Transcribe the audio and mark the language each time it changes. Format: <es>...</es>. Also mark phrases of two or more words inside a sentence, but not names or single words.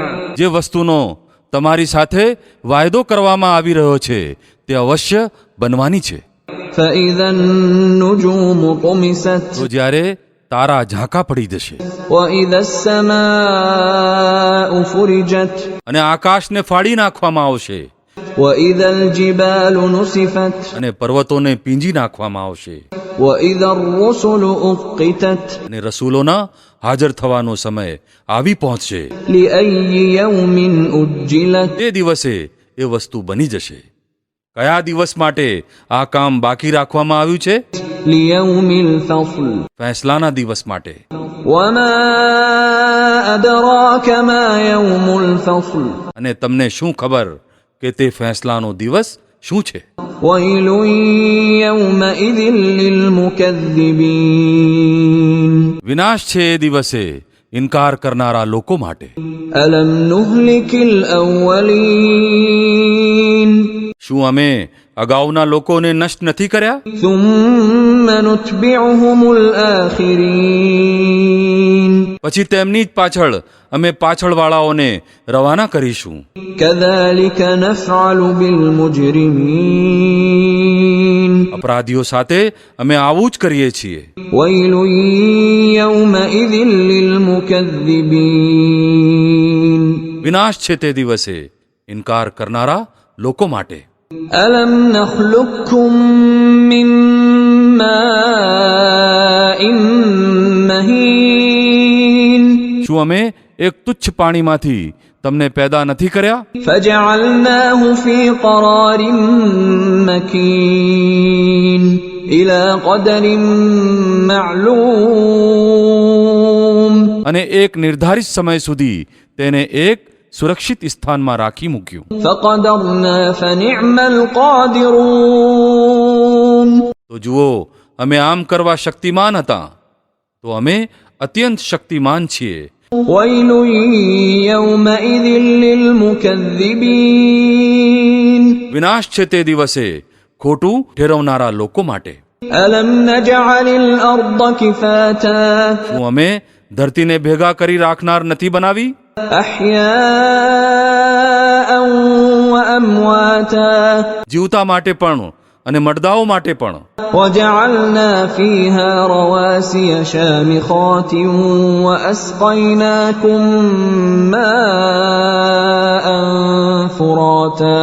<gu>જે વસ્તુનો તમારી સાથે વાયદો કરવામાં આવી રહ્યો છે તે અવશ્ય બનવાની છે।</gu> <ar>فإذا النجوم طمست.</ar> <gu>તો જ્યારે તારા ઝાંકા પડી જશે।</gu> <ar>وإذا السماء فرجت.</ar> <gu>અને આકાશને ફાડી નાખવામાં આવશે।</gu> <ar>وَإِذَا الْجِبَالُ نُسِفَتْ।</ar> <gu>અને પર્વતોને પીંજી નાખવામાં આવશે।</gu> <ar>وَإِذَا الرُّسُلُ أُقِّتَتْ।</ar> <gu>અને રસૂલોના હાજર થવાનો સમય આવી પહોંચશે।</gu> <ar>لِأَيِّ يَوْمٍ أُجِّلَتْ।</ar> <gu>તે દિવસે એ વસ્તુ બની જશે। કયા દિવસ માટે આ કામ બાકી રાખવામાં આવ્યું છે?</gu> <ar>لِيَوْمِ الْفَصْلِ।</ar> <gu>ફેંસલાના દિવસ માટે।</gu> <ar>وَمَا أَدْرَاكَ مَا يَوْمُ الْفَصْلِ۔</ar> <gu>અને તમને શું ખબર કે તે ફેંસલાનો દિવસ શું છે?</gu> <ar>وَيْلٌ يَوْمَئِذٍ لِلْمُكَذِّبِينَ۔</ar> <gu>વિનાશ છે એ દિવસે ઇનકાર કરનારા લોકો માટે।</gu> <ar>أَلَمْ نُهْلِكِ الْأَوَّلِينَ۔</ar> <gu>શું અમે અગાઉના લોકોને નષ્ટ નથી કર્યા?</gu> <ar>ثُمَّ نُتْبِعُهُمُ الْآخِرِينَ۔</ar> <gu>પછી તેમની જ પાછળ અમે પાછળવાળાઓને રવાના કરીશું।</gu> <ar>كَذَلِكَ نَفْعَلُ بِالْمُجْرِمِينَ۔</ar> <gu>અપરાધીઓ સાથે અમે આવું જ કરીએ છીએ।</gu> <ar>وَيْلٌ يَوْمَئِذٍ لِلْمُكَذِّبِينَ۔</ar> <gu>વિનાશ છે તે દિવસે ઇનકાર કરનારા લોકો માટે।</gu> <ar>أَلَمْ نَخْلُقكُّم مِّن مَّاءٍ مَّهِينٍ۔</ar> <gu>શું અમે એક તુચ્છ પાણીમાંથી તમને પેદા નથી કર્યા?</gu> <ar>فَجَعَلْنَاهُ فِي قَرَارٍ مَّكِينٍ إِلَى قَدَرٍ مَّعْلُومٍ۔</ar> <gu>અને એક નિર્ધારિત સમય સુધી તેને એક સુરક્ષિત સ્થાનમાં રાખી મૂક્યું।</gu> <ar>فَقَدَرْنَا فَنِعْمَ الْقَادِرُونَ۔</ar> <gu>તો જુઓ, અમે આમ કરવા શક્તિમાન હતા, તો અમે અત્યંત શક્તિમાન છીએ।</gu> <ar>وَيْلٌ يَوْمَئِذٍ لِلْمُكَذِّبِينَ۔</ar> <gu>વિનાશ છે તે દિવસે ખોટું ઠેરવનારા લોકો માટે।</gu> <ar>أَلَمْ نَجْعَلِ الْأَرْضَ كِفَاتًا۔</ar> <gu>શું અમે ધરતીને ભેગા કરી રાખનાર નથી બનાવી?</gu> <ar>أَحْيَاءً وَأَمْوَاتًا۔</ar> <gu>જીવતા માટે પણ અને મરદાઓ માટે પણ।</gu> <ar>وَجَعَلْنَا فِيهَا رَوَاسِيَ شَامِخَاتٍ وَأَسْقَيْنَاكُم مَّاءً فُرَاتًا۔</ar>